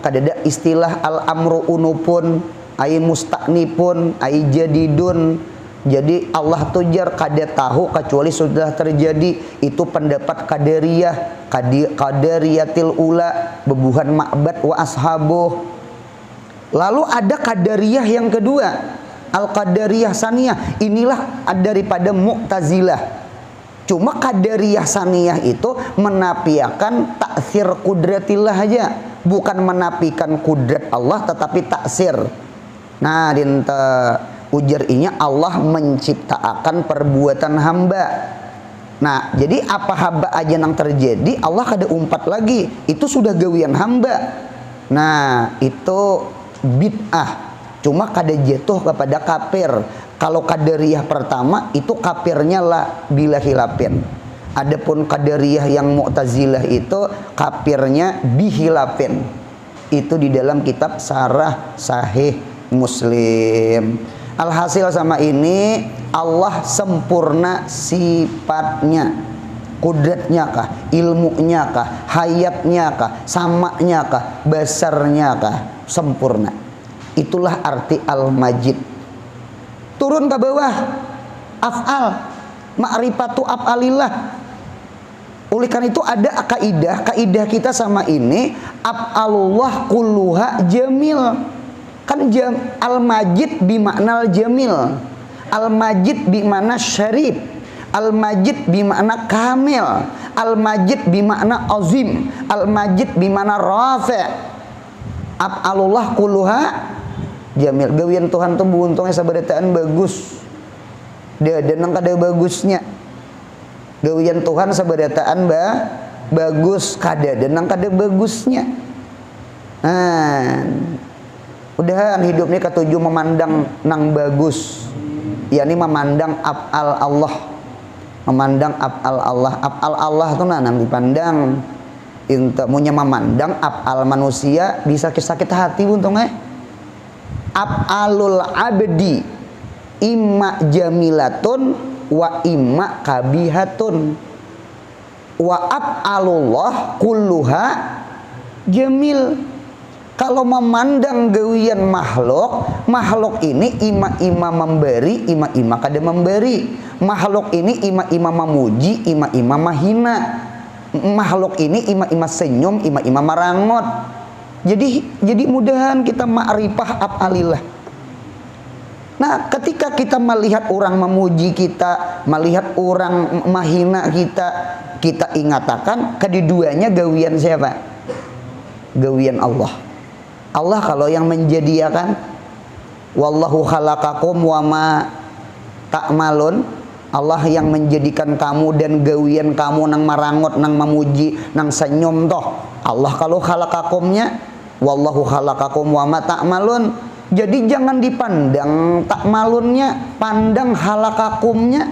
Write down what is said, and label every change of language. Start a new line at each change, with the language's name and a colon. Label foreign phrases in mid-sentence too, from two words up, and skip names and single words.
Banjar: Kadada istilah
Arabic: الأمر أنف، أي مستأنف، أي جديد.
Banjar: Jadi Allah tujar kada tahu kecuali sudah terjadi. Itu pendapat qadariyah,
Arabic: القدرية الأولى,
Banjar: bebuhan ma'bad
Arabic: وأصحابه.
Banjar: Lalu ada qadariyah yang kedua,
Arabic: القدرية الثانية.
Banjar: Inilah daripada Mu'tazilah. Cuma
Arabic: قدرية ثانية
Banjar: itu menafikan
Arabic: تأثير قدرة الله
Banjar: aja, bukan menafikan kudrat Allah tetapi taksir. Nah, dinta ujar inya Allah menciptakan perbuatan hamba. Nah, jadi apa hamba aja yang terjadi Allah kada umpat lagi, itu sudah gawian hamba. Nah, itu bid'ah. Cuma kada jatuh kepada kafir. Kalau qadariyah pertama itu kafirnya lah
Arabic: بلا خلاف.
Banjar: Adapun qadariyah yang Mu'tazilah itu kafirnya bihilafin. Itu di dalam kitab Syarah Sahih Muslim. Alhasil sama ini Allah sempurna sifatnya, kudratnya kah, ilmunya kah, hayatnya kah, samanya kah, basarnya kah, sempurna. Itulah arti al-majid. Turun ke bawah, af'al,
Arabic: معرفة أفعال الله.
Banjar: Oleh karena itu ada kaidah kita sama ini,
Arabic: أفعال الله كلها جميل. Kan المجيد بمعنى جميل، المجيد بمعنى شريف، المجيد بمعنى كامل، المجيد بمعنى عظيم، المجيد بمعنى رفيع'. أفعال الله كلها جميل.
Banjar: Gawian Tuhan tuh buntungnya sabarataan bagus. Dia nang kada bagusnya. Gawian Tuhan sabarataan bagus, kada nang kada bagusnya. Udahan hidup ini ketujuh memandang nang bagus, yakni memandang af'al Allah, memandang af'al Allah. Af'al Allah tuh nang dipandang. Inta munya memandang af'al manusia bisa sakit hati buntungnya.
Arabic: أفعال العبد إما جميلة وإما قبيحة وأفعال الله كلها جميل.
Banjar: Kalau memandang gawian makhluk ini ima memberi, ima kada memberi. Makhluk ini ima memuji, ima mahina. Makhluk ini ima senyum, ima marangot. Jadi mudahan kita
Arabic: معرفة أفعال الله.
Banjar: Nah, ketika kita melihat orang memuji kita, melihat orang mahina kita ingatakan keduanya gawian siapa? Gawian Allah. Allah kalau yang menjadikan,
Arabic: والله خلقكم وما تعملون,
Banjar: Allah yang menjadikan kamu dan gawian kamu nang marangot, nang memuji, nang senyum toh. Allah kalau khalaqakumnya,
Arabic: والله خلقكم وما تعملون.
Banjar: Jadi jangan dipandang takmalunnya, pandang khalaqakumnya.